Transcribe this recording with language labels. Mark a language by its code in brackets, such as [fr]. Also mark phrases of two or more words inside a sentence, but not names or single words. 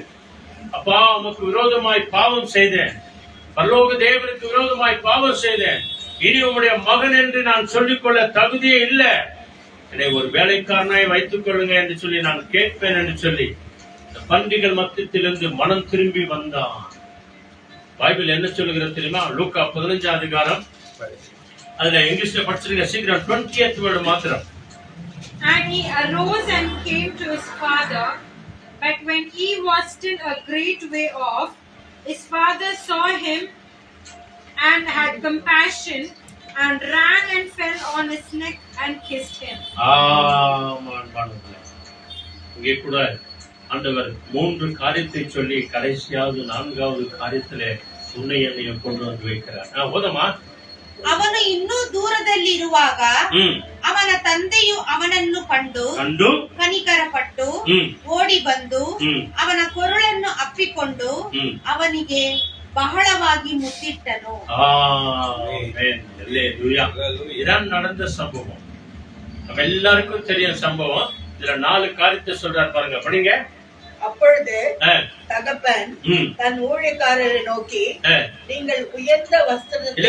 [ta] அப்பா, உமக்கு விரோதமாய் பாவம் செய்தேன், பரலோக தேவனுக்கு விரோதமாய் பாவம் செய்தேன், இனி உம்முடைய மகன் என்று நான் சொல்லிக்கொள்ள தகுதியே இல்லை, என்னை ஒரு வேலைக்காரனாய் வைத்துக் கொள்ளுங்க என்று சொல்லி நான் கேட்பேன் என்று சொல்லி இந்த பன்றிகள் மத்தியிலிருந்து மனம் திரும்பி வந்தான். பைபிள் என்ன சொல்லுகிறது தெரியுமா? லூக்கா 15 அதிகாரம், அதுல இங்கிலீஷ்ல படிச்சிருக்க, சீக்கிரம் 20th வேர்டு மாத்திரம். [en] And he arose and came to his father, but when he was still a great way off, his father saw him and had compassion and ran and fell on his neck and kissed him. [ta] இங்கே கூட ஆண்டவர் 3 காரியத்தை சொல்லி கடைசியாவது 4வது காரியத்திலே உன்னை என்னைய கொண்டு வந்து வைக்கிறார். போதுமா? [kn] ಅವನು ಇನ್ನೂ ದೂರದಲ್ಲಿರುವಾಗ ಅವನ ತಂದೆಯು ಅವನನ್ನು ಕಂಡು ಕನಿಕರಪಟ್ಟು ಓಡಿ ಬಂದು ಅವನ ಕೊರಳನ್ನು ಅಪ್ಪಿಕೊಂಡು ಅವನಿಗೆ ಬಹಳವಾಗಿ ಮುತ್ತಿಟ್ಟನು. [ta] இதான் நடந்த சம்பவம், நம்ம எல்லாருக்கும் தெரியும் சம்பவம். இதுல 4 காரியத்தை சொல்றாரு பாருங்க, படிங்க. அப்பொழுது தகப்பன் தன் ஊழியக்காரரை நோக்கி, நீங்கள் உயர்ந்த வஸ்திரத்தை